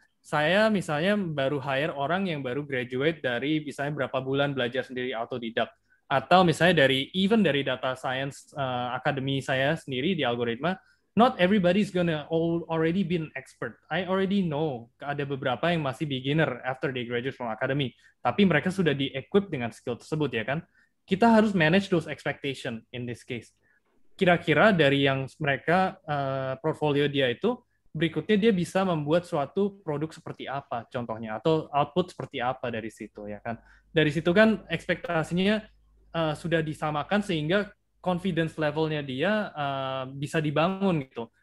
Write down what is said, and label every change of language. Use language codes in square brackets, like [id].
[id] Saya misalnya baru hire orang yang baru graduate dari misalnya berapa bulan belajar sendiri autodidak. Atau misalnya dari data science academy saya sendiri di algoritma, [en] not everybody's gonna already be an expert. I already know [id] ada beberapa yang masih beginner [en] after they graduate from academy, [id] tapi mereka sudah di-equip dengan skill tersebut ya kan. Kita harus [en] manage those expectation in this case. [id] Kira-kira dari yang mereka portfolio dia itu, berikutnya dia bisa membuat suatu produk seperti apa contohnya, atau output seperti apa dari situ ya kan. Dari situ kan ekspektasinya sudah disamakan sehingga confidence levelnya dia bisa dibangun gitu.